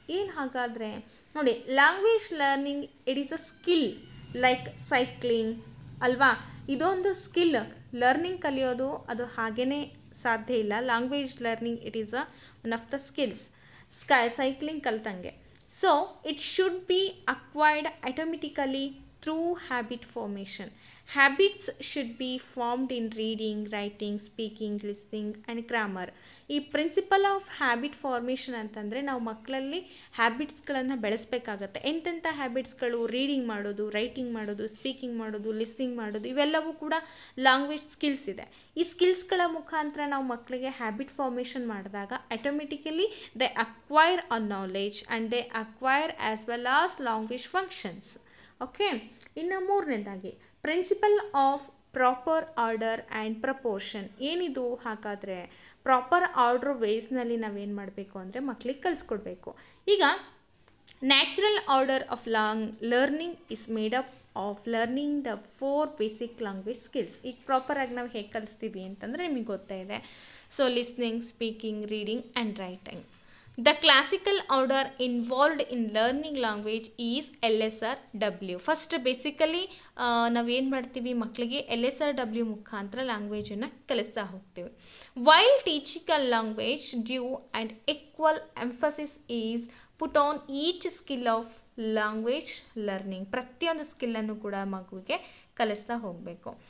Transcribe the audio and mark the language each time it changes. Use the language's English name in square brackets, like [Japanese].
[Kannada] ಏನು ಹಾಗಾದರೆ ನೋಡಿ, language learning [English] it is a skill like cycling [Kannada] ಅಲ್ವಾ. ಇದೊಂದು ಸ್ಕಿಲ್, ಲರ್ನಿಂಗ್ ಕಲಿಯೋದು ಅದು ಹಾಗೇ ಸಾಧ್ಯ ಇಲ್ಲ. Language learning [English] it is one of the skills, [Kannada] cycling ಕಲ್ತಂಗೆ. [English] So it should be acquired automatically through habit formation. Habits should be formed in reading, writing, speaking, listening and grammar. [Kannada] ಈ principle of habit formation ಅಂತಂದರೆ ನಾವು ಮಕ್ಕಳಲ್ಲಿ ಹ್ಯಾಬಿಟ್ಸ್ಗಳನ್ನು ಬೆಳೆಸಬೇಕಾಗತ್ತೆ. ಎಂತೆಂಥ ಹ್ಯಾಬಿಟ್ಸ್ಗಳು? Reading ಮಾಡೋದು, writing ಮಾಡೋದು, speaking ಮಾಡೋದು, listening ಮಾಡೋದು, ಇವೆಲ್ಲವೂ ಕೂಡ ಲ್ಯಾಂಗ್ವೇಜ್ ಸ್ಕಿಲ್ಸ್ ಇದೆ. ಈ ಸ್ಕಿಲ್ಸ್ಗಳ ಮುಖಾಂತರ ನಾವು ಮಕ್ಕಳಿಗೆ ಹ್ಯಾಬಿಟ್ ಫಾರ್ಮೇಷನ್ ಮಾಡಿದಾಗ [English] Automatically they acquire a knowledge and they acquire as well as language functions. [Kannada] Okay, ಇನ್ನು ಮೂರನೇದಾಗಿ principle of proper order and proportion. ಏನಿದು ಹಾಗಾದರೆ? ಪ್ರಾಪರ್ ಆರ್ಡರ್ ವೇಸ್ನಲ್ಲಿ ನಾವೇನು ಮಾಡಬೇಕು ಅಂದರೆ ಮಕ್ಕಳಿಗೆ ಕಲಿಸ್ಕೊಡ್ಬೇಕು. [English] ಈಗ natural order of learning is made up of learning the 4 basic language skills. [Kannada] ಈಗ ಪ್ರಾಪರಾಗಿ ನಾವು ಹೇಗೆ ಕಲಿಸ್ತೀವಿ ಅಂತಂದರೆ ನಿಮಗೆ ಗೊತ್ತೇ ಇದೆ. [English] So listening, speaking, reading and writing. The classical order involved in learning language is LSRW. [Kannada] First basically ನಾವೇನು ಮಾಡ್ತೀವಿ, ಮಕ್ಕಳಿಗೆ LSRW ಮುಖಾಂತರ ಲ್ಯಾಂಗ್ವೇಜನ್ನು ಕಲಿಸ್ತಾ ಹೋಗ್ತೀವಿ. [English] While teaching a language due and equal emphasis is put on each skill of language learning. [Kannada] ಪ್ರತಿಯೊಂದು ಸ್ಕಿಲ್ಲನ್ನು ಕೂಡ ಮಗುವಿಗೆ ಕಲಿಸ್ತಾ ಹೋಗಬೇಕು.